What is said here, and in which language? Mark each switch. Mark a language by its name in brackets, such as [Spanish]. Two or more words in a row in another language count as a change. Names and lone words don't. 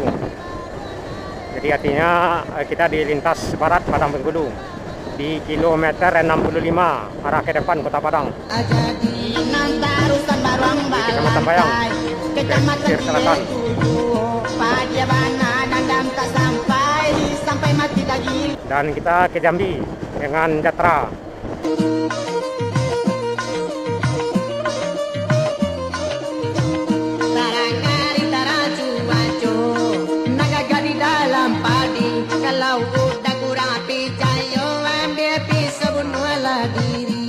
[Indonesian] Jadi artinya kita di lintas barat Padang Bengkulu di kilometer 65 arah ke depan Kota Padang. Di Kecamatan Bayang, pesisir selatan. Dan kita ke Jambi dengan Jatra. Kalau udah kurang api cayo ambil pisau bunuhlah diri.